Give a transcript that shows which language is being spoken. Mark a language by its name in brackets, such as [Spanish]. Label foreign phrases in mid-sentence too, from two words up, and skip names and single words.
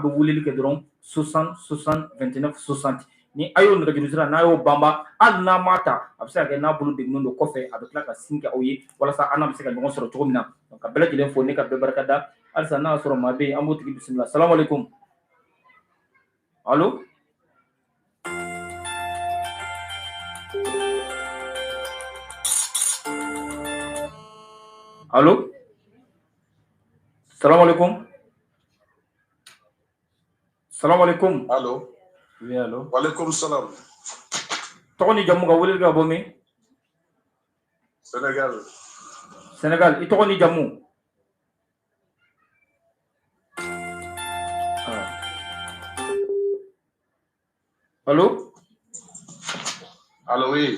[Bambara] bɛ weleli kɛ dɔrɔn 60 60 29 60 ni a y'o nɛgɛjuru sira n'a y'o banba hali n'a m'a ta a bɛ se ka kɛ n'a bolo degunnen don kɔfɛ a bɛ tila ka sin kɛ aw ye walasa an n'a bɛ se ka ɲɔgɔn sɔrɔ cogo min na donc ka bɛɛ lajɛlen fo ne ka bɛɛ barika da halisa n'a sɔrɔ maa bɛ yen an b'o tigi bisimila [Arabic] السلام عليكم [Bambara] allo allo [Arabic] السلام عليكم السلام عليكم allo [French] oui allo [Arabic] وعليكم السلام [Bambara] tɔgɔ ni jamu ka weleli ka bɔ min Sénégal i tɔgɔ ni jamu allo [French] allo oui